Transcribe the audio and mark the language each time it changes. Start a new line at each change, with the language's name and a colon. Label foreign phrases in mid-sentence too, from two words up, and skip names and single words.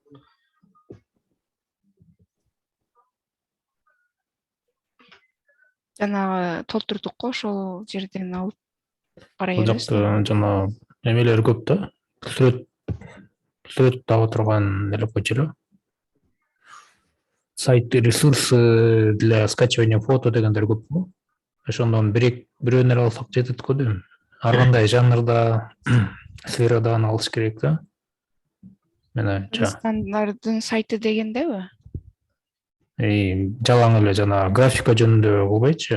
Kyrgyz: Жанагы толтурдук го, ошол жерден алып карай Бул бересиз. жакта жана эмелер көп да. Сүрөт таба турган эле койчу эле.
Russian: Сайт ресурсы для скачивания фото
Kyrgyz: дегендер көп го. Ошондон бирөөнү эле алсак жетет го дейм. Ар кандай жанрда, сферадан алыш керек да. Мен оюмча. Кыргызстандардын сайты дегендеби? Жалаң эле жана графика жөнүндө кылбайчы.